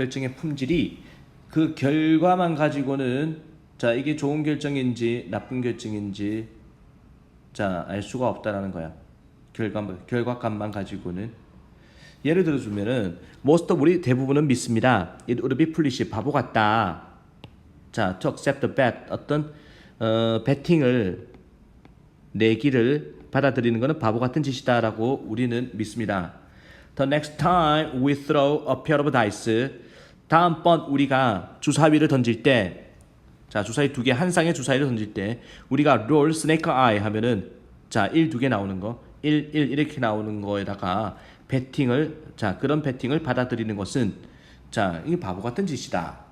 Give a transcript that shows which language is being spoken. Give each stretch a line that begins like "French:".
Korean: 결정의 품질이 그 결과만 가지고는 자 이게 좋은 결정인지 나쁜 결정인지 자 알 수가 없다라는 거야. 결과값만 가지고는 예를 들어주면은 most 우리 대부분은 믿습니다.
English: It would be foolish
Korean: 바보 같다. 자
English: to accept the bet
Korean: 어떤 베팅을 내기를 받아들이는 것은 바보 같은 짓이다라고 우리는 믿습니다.
English: The next time we throw a pair of dice
Korean: 다음번 우리가 주사위를 던질 때 자 주사위 두 개 한 쌍의 주사위를 던질 때 우리가
English: roll snake eye
Korean: 하면은 자 1, 2개 나오는 거 1, 1 이렇게 나오는 거에다가 베팅을 자 그런 베팅을 받아들이는 것은 자 이게 바보 같은 짓이다.